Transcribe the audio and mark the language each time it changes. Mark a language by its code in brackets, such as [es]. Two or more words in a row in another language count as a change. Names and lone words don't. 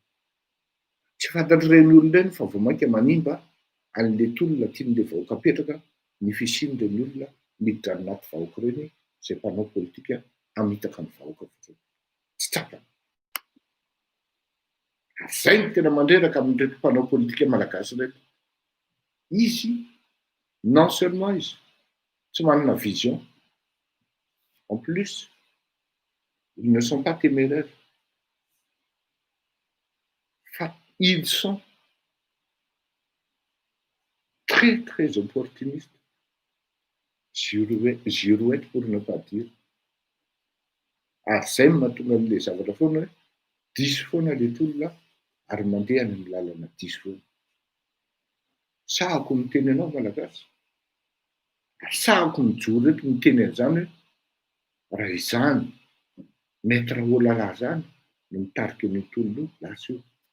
[mg] Tsy fantatry reny olona reny fa vao mainka manimba an'le tolona tian'le vahoaka apetraka ny fisian'ireny olona miditra anaty vahoaka reny zay mpanao politika hamitaka ny vahoaka fotsiny. Tsy tsapany. Zay ny tena mandreraka amin'ireny mpanao politika malagasy reto. [fr] Izy non seulement [mg] izy tsy manana [fr] vision, en plus ils ne sont pas téméraires, fa ils sont très très opportunistes, girouettes pour ne pas dire. [mg] Ary zay mahatonga an'le zavatra foana hoe diso foana le tolona ary mandeha any amin'ny lalana diso foana. Sahako miteny anao malagasy. Sahako mijoro eto miteny an'izany hoe raha izany maître Olala zany no mitarika ny tolona io, lasa io.